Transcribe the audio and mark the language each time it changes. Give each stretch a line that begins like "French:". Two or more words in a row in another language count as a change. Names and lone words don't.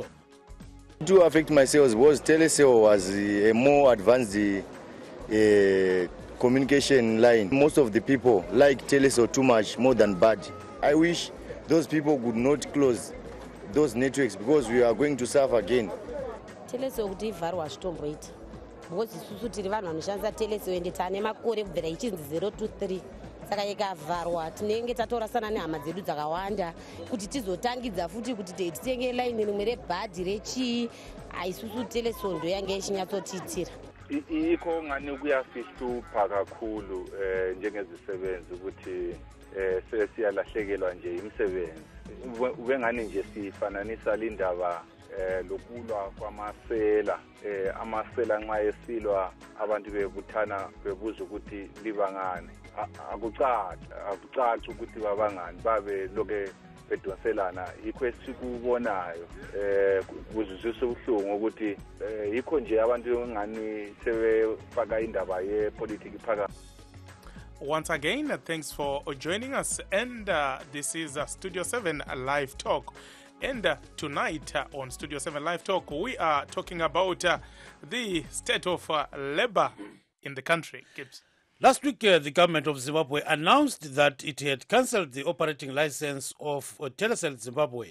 English: To affect my sales was Telecel was a more advanced communication line. Most of the people like Telecel too much more than bad. I wish those people could not close those networks because we are going to suffer again.
Shona: Telecel kuti vharwa zvitomboita because isusu tiri vanhu vanoshandisa Telecel ende tane makore kubvira ichinzi 023 saka ikavharwa tinenge tatorasana nehama dzedu dzakawanda kuti tizotangidza futi kuti titenge line rimwe rebhadhi rechii aisusu Telecel ndo yange ichinyatsotiitira
North Ndebele: ikho ngani kuyasihlupha kakhulu njengezisebenzi ukuthi sesiyalahlekelwa nje imisebenzi ubengani nje sifananisa lindaba lokulwa kwamasela amasela nxa esilwa abantu bebuthana bebuza ukuthi libangane akucaci ukuthi babangani babe loke bedonselana yikho esikubonayo kuzuzisa ubuhlungu ukuthi yikho nje abantu ngani sebefaka indaba yepolitiki phakathi.
English: Once again, thanks for joining us, and this is Studio 7 Live Talk. And tonight on Studio 7 Live Talk, we are talking about the state of labor in the country. Gibbs. Last week, the government of Zimbabwe announced that it had cancelled the operating license of Telecel Zimbabwe.